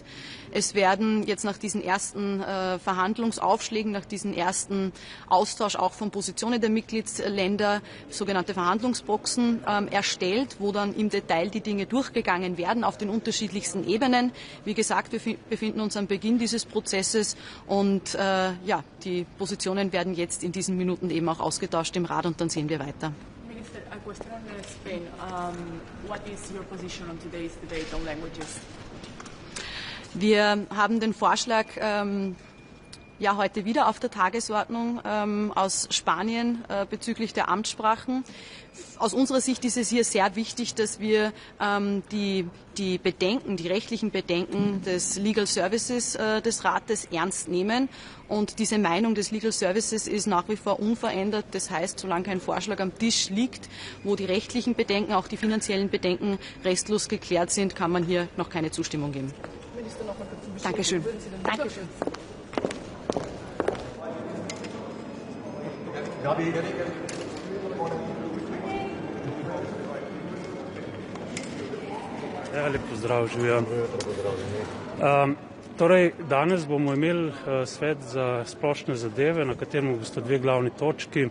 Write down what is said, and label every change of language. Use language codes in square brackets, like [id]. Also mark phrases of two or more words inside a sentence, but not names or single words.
[de] Es werden jetzt nach diesen ersten Verhandlungsaufschlägen, nach diesem ersten Austausch auch von Positionen der Mitgliedsländer sogenannte Verhandlungsboxen erstellt, wo dann im Detail die Dinge durchgegangen werden auf den unterschiedlichsten Ebenen. Wie gesagt, wir befinden uns am Beginn dieses Prozesses und die Positionen werden jetzt in diesen Minuten eben auch ausgetauscht im Rat und dann sehen wir weiter. [en] Minister, a question on Spain. What is your position on today's debate on languages? [de] Wir haben den Vorschlag heute wieder auf der Tagesordnung aus Spanien bezüglich der Amtssprachen. Aus unserer Sicht ist es hier sehr wichtig, dass wir die rechtlichen Bedenken des [en] Legal Services [de] des Rates ernst nehmen. Und diese Meinung des [en] Legal Services [de] ist nach wie vor unverändert. Das heißt, solange kein Vorschlag am Tisch liegt, wo die rechtlichen Bedenken, auch die finanziellen Bedenken restlos geklärt sind, kann man hier noch keine Zustimmung geben. Minister, noch mal kurz Dankeschön. Dankeschön. [sl] Lep pozdrav, živijo. Torej, danes bomo imeli svet za splošne zadeve, na katerem bosta 2 glavni točki.